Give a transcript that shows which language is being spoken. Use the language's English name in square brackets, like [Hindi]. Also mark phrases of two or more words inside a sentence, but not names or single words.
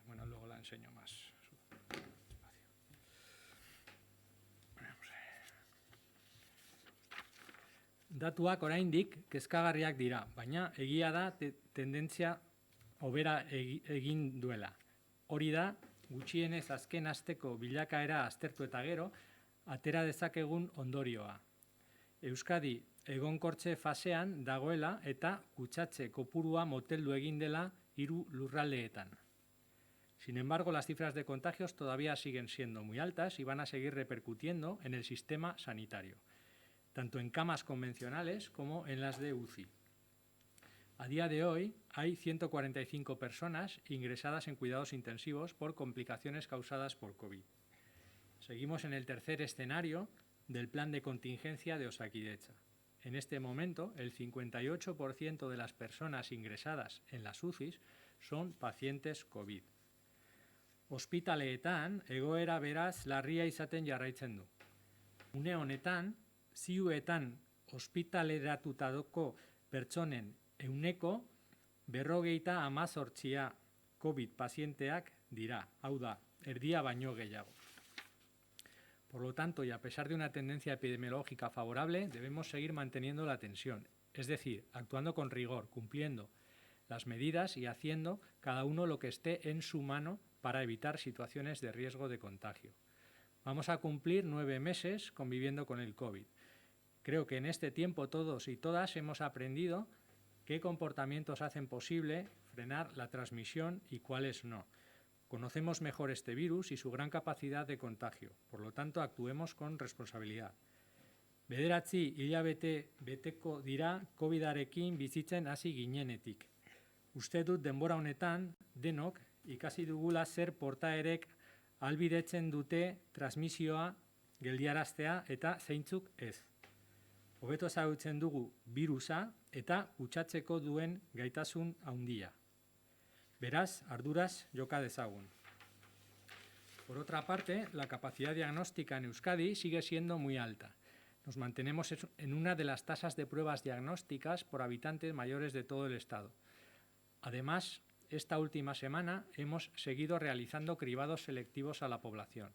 [Spanish] Bueno, luego la enseño más despacio. [Basque] Datuak oraindik kezkagarriak dira, baina egia da tendentzia hobera egin duela. Hori da, gutxienez azken asteko bilakaera aztertu eta gero, atera dezakegun ondorioa. Euskadi egonkortze fasean dagoela eta kutsatze kopurua moteldu egin dela 3 lurraldeetan. [Spanish] Sin embargo, las cifras de contagios todavía siguen siendo muy altas y van a seguir repercutiendo en el sistema sanitario, tanto en camas convencionales como en las de UCI. A día de hoy hay 145 personas ingresadas en cuidados intensivos por complicaciones causadas por COVID. Seguimos en el tercer escenario del plan de contingencia de Osakidetza. En este momento, el 58% de las personas ingresadas en las UCIs son pacientes COVID. [Basque] Ospitaleetan egoera beraz larria izaten jarraitzen du. Une honetan, ziuetan ospitaleratutako pertsonen 58% COVID pazienteak dira, hau da, erdia baino gehiago. [Spanish] Por lo tanto, y a pesar de una tendencia epidemiológica favorable, debemos seguir manteniendo la tensión, es decir, actuando con rigor, cumpliendo las medidas y haciendo cada uno lo que esté en su mano para evitar situaciones de riesgo de contagio. Vamos a cumplir 9 meses conviviendo con el COVID. Creo que en este tiempo todos y todas hemos aprendido qué comportamientos hacen posible frenar la transmisión y cuáles no. Conocemos mejor este virus y su gran capacidad de contagio, por lo tanto actuemos con responsabilidad. [Basque] 9 hilabete beteko dira COVID-arekin bizitzen hasi ginenetik. Uste dut denbora honetan denok ikasi dugula zer portaerek ahalbidetzen dute transmisioa geldiaraztea eta zeintzuk ez. Hobeto ezagutzen dugu birusa eta kutsatzeko duen gaitasun handia. Beraz, arduraz joka dezagun. [Spanish] Por otra parte, la capacidad diagnóstica en Euskadi sigue siendo muy alta. Nos mantenemos en una de las tasas de pruebas diagnósticas por habitantes mayores de todo el Estado. Además, esta última semana hemos seguido realizando cribados selectivos a la población.